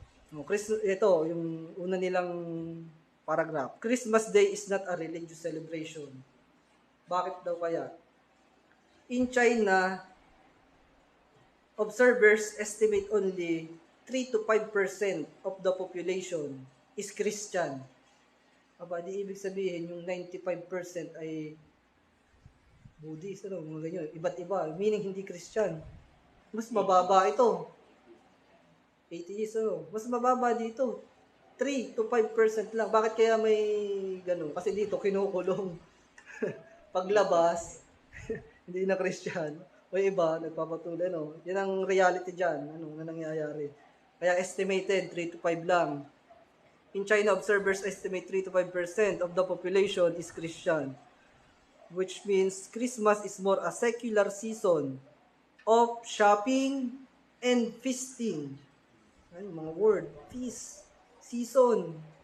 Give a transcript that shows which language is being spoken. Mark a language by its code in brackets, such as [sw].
[tl] Ito, yung una nilang paragraph. [en] Christmas Day is not a religious celebration. [tl] Bakit daw kaya? [en] In China, observers estimate only 3 to 5% of the population is Christian. [tl] Aba, di ibig sabihin yung 95% ay Buddhist, mga ganyan. Iba't iba, meaning hindi Christian. Mas mababa ito. Atheist, mas mababa dito. 3 to 5% lang. Bakit kaya may ganun? Kasi dito, kinukulong. Paglabas, hindi na Christian. O iba, nagpapatuloy, Yan ang reality dyan, na nangyayari. Kaya estimated, 3 to 5 lang. [en] In China, observers estimate 3 to 5% of the population is Christian. Which means Christmas is more a secular season of shopping and feasting. [tl] Ano, mga [en] word. Feast. Season.